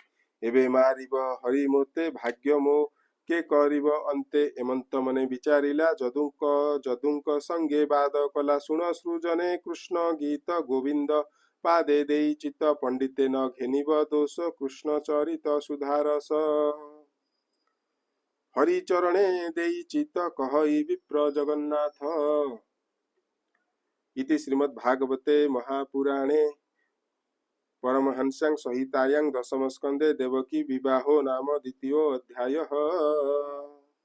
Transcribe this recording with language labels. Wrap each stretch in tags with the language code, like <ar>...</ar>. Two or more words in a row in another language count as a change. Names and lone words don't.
<or>ଏବେ ମାରିବ ହରି ମୋତେ ଭାଗ୍ୟ ମୋ କେ କରିବ ଅନ୍ତେ ଏମନ୍ତ ମନେ ବିଚାରିଲା ଯଦୁଙ୍କ ସଙ୍ଗେ ବାଦ କଲା ଶୁଣ ସୃଜନେ କୃଷ୍ଣ ଗୀତ ଗୋବିନ୍ଦ ପାଦେ ଦେଇ ଚିତ ପଣ୍ଡିତେ ନ ଘେନିବ ଦୋଷ କୃଷ୍ଣ ଚରିତ ସୁଧାରସ ହରିଚରଣେ ଦେଇ ଚିତ କହଇ ବିପ୍ର ଜଗନ୍ନାଥ।</or> <sa>इति श्रीमद्भागवते महापुराणे परमहंस्यां संहितायां दशमस्कन्धे देवकी विवाहो नाम द्वितीयोऽध्यायः।</sa>